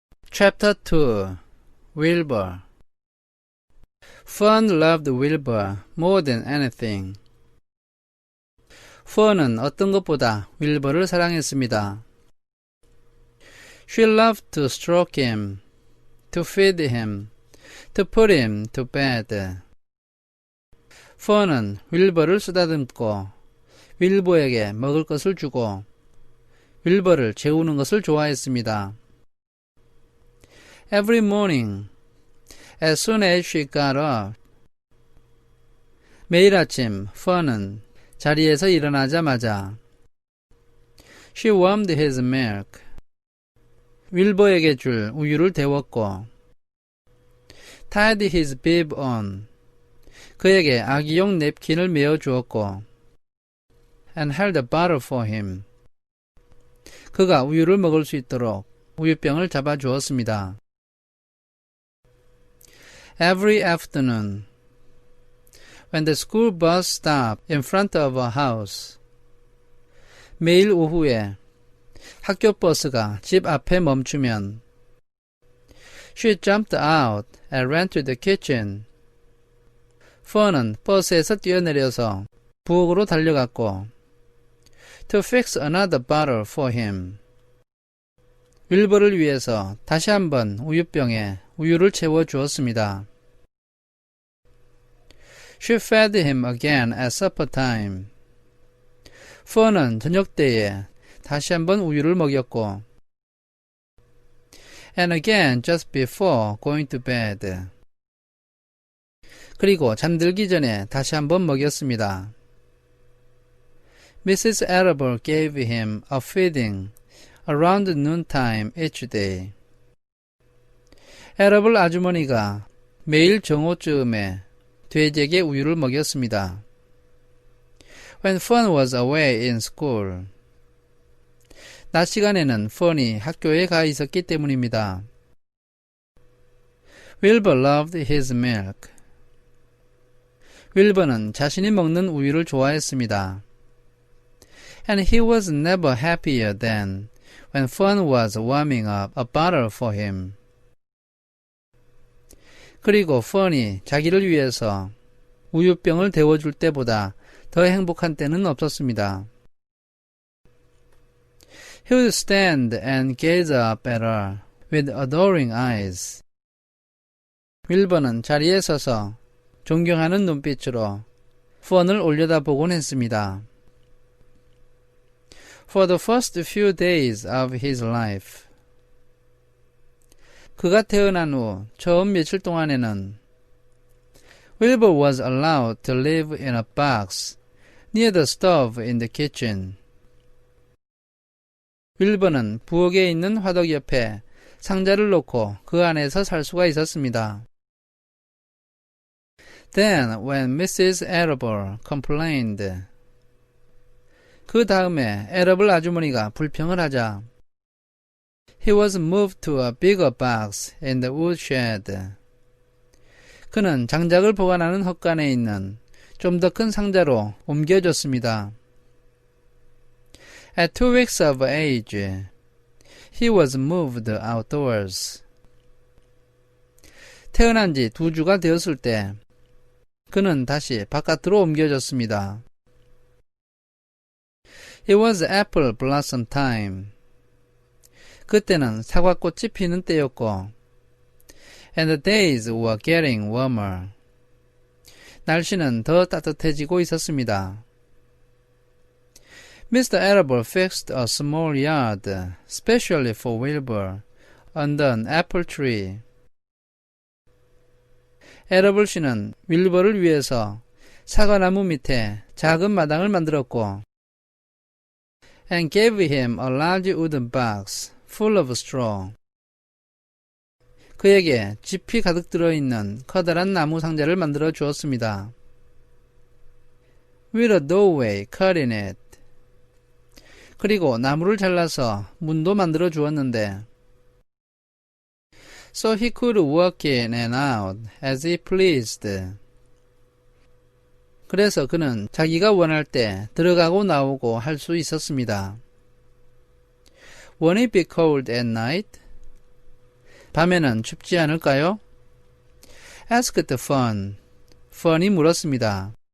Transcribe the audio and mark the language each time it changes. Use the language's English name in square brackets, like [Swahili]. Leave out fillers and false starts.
[English] Chapter 2 Wilbur Fern loved Wilbur more than anything. [Korean] Fern은 어떤 것보다 윌버를 사랑했습니다. [English] She loved to stroke him, to feed him, to put him to bed. [Korean] Fern은 윌버를 쓰다듬고 윌버에게 먹을 것을 주고 윌버를 재우는 것을 좋아했습니다. [English] Every morning, as soon as she got up, [Korean] 매일 아침 Fern은 자리에서 일어나자마자 [English] She warmed his milk, [Korean] 윌버에게 줄 우유를 데웠고 [English] tied his bib on, [Korean] 그에게 아기용 냅킨을 메어 주었고 [English] and held a bottle for him, [Korean] 그가 우유를 먹을 수 있도록 우유병을 잡아 주었습니다. [English] Every afternoon, when the school bus stopped in front of her house, [Korean] 매일 오후에 학교 버스가 집 앞에 멈추면 [English] She jumped out and ran to the kitchen. [Korean] Fern은 버스에서 뛰어내려서 부엌으로 달려갔고 [English] To fix another bottle for him. [Korean] 윌버를 위해서 다시 한번 우유병에 우유를 채워 주었습니다. [English] She fed him again at supper time. [Korean] Fern은 저녁 때에 다시 한번 우유를 먹였고 [English] and again just before going to bed. [Korean] 그리고 잠들기 전에 다시 한번 먹였습니다. [English] Mrs. Arable gave him a feeding around noontime each day. [Korean] 에러블 아주머니가 매일 정오쯤에 돼지에게 우유를 먹였습니다. [English] When Fern was away in school. [Korean] 낮 시간에는 Fern이 학교에 가 있었기 때문입니다. [English] Wilbur loved his milk. [Korean] 윌버는 자신이 먹는 우유를 좋아했습니다. [English] And he was never happier than when Fern was warming up a bottle for him. [Korean] 그리고 Fern이 자기를 위해서 우유병을 데워줄 때보다 더 행복한 때는 없었습니다. [English] He would stand and gaze up at her with adoring eyes. [Korean] 윌버는 자리에 서서 존경하는 눈빛으로 Fern을 올려다보곤 했습니다. [English] For the first few days of his life. [Korean] 그가 태어난 후 처음 며칠 동안에는 [English] Wilbur was allowed to live in a box near the stove in the kitchen. [Korean] 윌버는 부엌에 있는 화덕 옆에 상자를 놓고 그 안에서 살 수가 있었습니다. [English] Then when Mrs. Arable complained, [Korean] 그 다음에 에러블 아주머니가 불평을 하자 [English] He was moved to a bigger box in the woodshed. [Korean] 그는 장작을 보관하는 헛간에 있는 좀 더 큰 상자로 옮겨졌습니다. [English] At 2 weeks of age, he was moved outdoors. [Korean] 태어난 지 2주가 되었을 때 그는 다시 바깥으로 옮겨졌습니다. [English] It was apple blossom time. [Korean] 그때는 사과꽃이 피는 때였고 [English] And the days were getting warmer. [Korean] 날씨는 더 따뜻해지고 있었습니다. [English] Mr. Arable fixed a small yard, specially for Wilbur, under an apple tree. [Korean] 에러블 씨는 윌버를 위해서 사과나무 밑에 작은 마당을 만들었고 [English] and gave him a large wooden box full of straw. [Korean] 그에게 짚이 가득 들어있는 커다란 나무 상자를 만들어 주었습니다. [English] With a doorway cut in it. [Korean] 그리고 나무를 잘라서 문도 만들어 주었는데 [English] So he could walk in and out as he pleased. [Korean] 그래서 그는 자기가 원할 때 들어가고 나오고 할 수 있었습니다. [English] Won't it be cold at night? [Korean] 밤에는 춥지 않을까요? [English] asked Fern. [Korean] Fern이 물었습니다.